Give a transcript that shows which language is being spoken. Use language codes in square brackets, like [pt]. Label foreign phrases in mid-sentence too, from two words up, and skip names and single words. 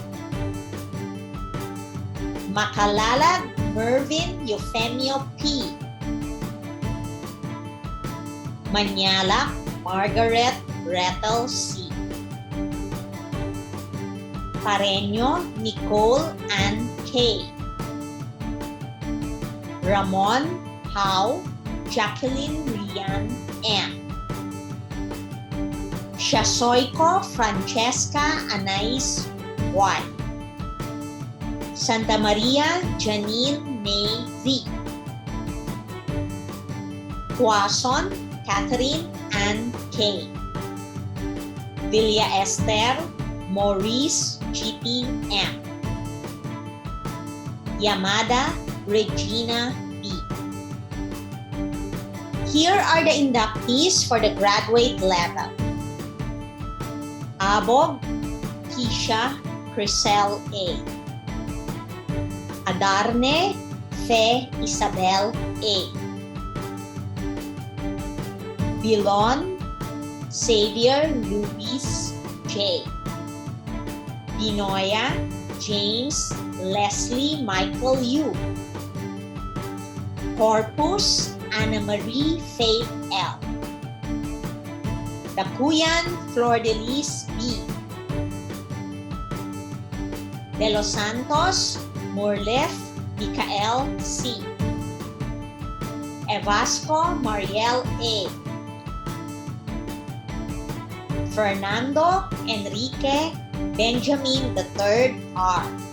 [en] Makalalag Mervin Eufemio P. Manyalak Margaret Gretel C. Pareño Nicole Ann K. Ramon Howe Jacqueline Rian M. Shasoyko Francesca Anais Y. Santa Maria Janine May V. Tuason Catherine Ann K. Villa Esther Maurice GP M. Yamada Regina B. Here are the inductees for the graduate level. Abog Kisha Crisel A. Adarne Fe Isabel A. Bilon Xavier Luis J. Binoya James Leslie Michael U. Corpus Anna Marie Faith L. Dakuyan Flor de Lis B. De Los Santos Morlef Micael C. Evasco Mariel A. Fernando Enrique Benjamin III R.